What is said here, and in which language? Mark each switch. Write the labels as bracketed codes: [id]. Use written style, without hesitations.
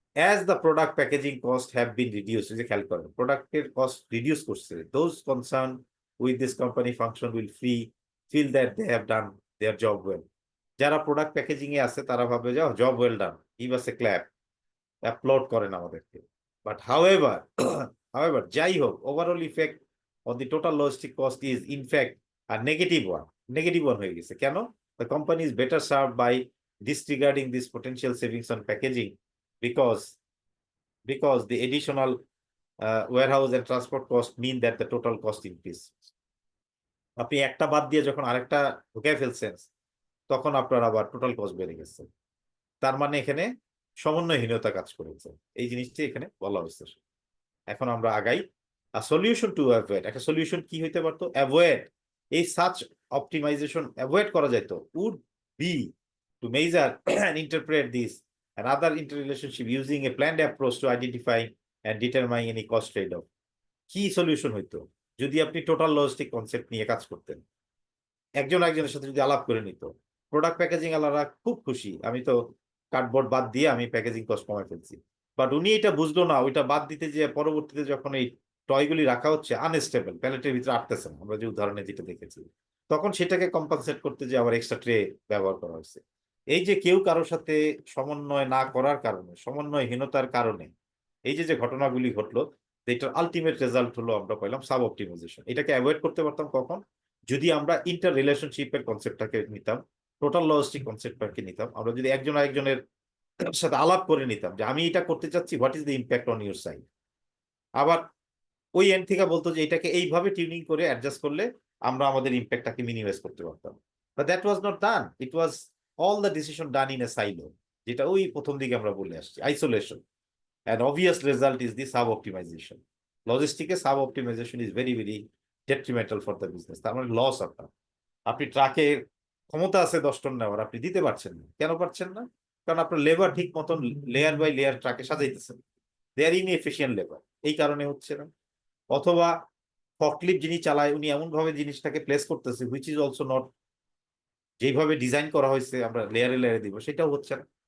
[en] As the product packaging cost have been reduced, [bn] এই যে খেয়াল করেন প্রোডাক্টের কস্ট রিডিউস করছে, [en] those concerned with this company function will feel that they have done their job well. [bn] যারা product packaging এ আছে তারা ভাবে যে [en] job well done, give us a clap, [bn] অ্যাপ্লড করেন আমাদেরকে। [en] but however [bn] যাই হোক, [en] overall effect on the total logistic cost is in fact a negative one [bn] হয়ে গেছে। কেন? [en] The company is better serve by disregarding this potential savings on packaging because the additional warehouse and transport cost mean that the total cost increase. [bn] আপনি একটা বাদ দিয়ে যখন আরেকটা ঢুকে ফেলছেন তখন আপনার আবার টোটাল কস্ট বেড়ে গেছে, তার মানে এখানে সমন্বয়হীনতা কাজ করেছে, এই জিনিসটি এখানে বলা হয়েছে। এখন আমরা আগাই। সলিউশন টু অ্যাভয়েড, একটা সলিউশন কি হইতে পারতো? [en] Avoid এই such optimisation avoid করা যেত would be to measure and interpret this and other interrelationship using a planned approach to identify and determine any cost trade-off. [bn] কি সলিউশন হইতো যদি আপনি টোটাল লজিস্টিক কনসেপ্ট নিয়ে কাজ করতেন, একজন একজনের সাথে যদি আলাপ করে নিত। প্রোডাক্ট প্যাকেজিং আলারা খুব খুশি, আমি তো কার্ডবোর্ড বাদ দিয়ে আমি প্যাকেজিং কস্ট কমাই ফেলছি, বাট উনি এটা বুঝলো না, ওইটা বাদ দিতে যে পরবর্তীতে যখন এই টয়গুলি রাখা হচ্ছে আনস্টেবল, প্যালেটের ভিতরে আটতেছে না, আমরা যে উদাহরণে যেটা দেখেছি, তখন সেটাকে কম্পানসেট করতে যে আবার এক্সট্রা ট্রে ব্যবহার করা হয়েছে। এই যে কেউ কারোর সাথে সমন্বয় না করার কারণে, সমন্বয়হীনতার কারণে এই যে ঘটনাগুলি ঘটলো, এটার আলটিমেট রেজাল্ট হলো আমরা পাইলাম সাব অপটিমাইজেশন। এটাকে অ্যাভয়েড করতে পারতাম কখন? যদি আমরা ইন্টার রিলেশনশিপের কনসেপ্টটাকে নিতাম, টোটাল লজিস্টিক কনসেপ্টটাকে নিতাম, আমরা যদি একজন আরেকজনের সাথে আলাপ করে নিতাম যে আমি এটা করতে চাচ্ছি, [en] what is the impact on your side, [bn] আবার ওই এন্ড থেকে বলতো যে এটাকে এইভাবে টিউনিং করে অ্যাডজাস্ট করলে আমরা আমাদের ইম্প্যাক্টটাকে মিনিমাইজ করতে পারতাম। [en] but that was not done, it was all the decision done in a silo, [bn] যেটা ওই প্রথম দিকে আমরা বলে আসছি, [en] isolation, and obvious result is the sub optimization. Logistics sub optimization is very very detrimental for the business, [bn] তার মানে loss. আপনি ট্রাকে ক্ষমতা আছে 10 টন নেওয়ার, আপনি দিতে পারছেন না। কেন পারছেন না? কারণ আপনার লেবার ঠিক মতন লেয়ার বাই লেয়ার ট্রাকে সাজাইতেছেন, [en] they are inefficient labour, [bn] এই কারণে হচ্ছে না। অথবা ফকলিফট যিনি চালায় উনি এমন ভাবে জিনিসটাকে প্লেস করতেছে [en] which is also not [bn] যেভাবে ডিজাইন করা হয়েছে আমরা লেয়ারে লেয়ারে দিব, সেটাও হচ্ছে না।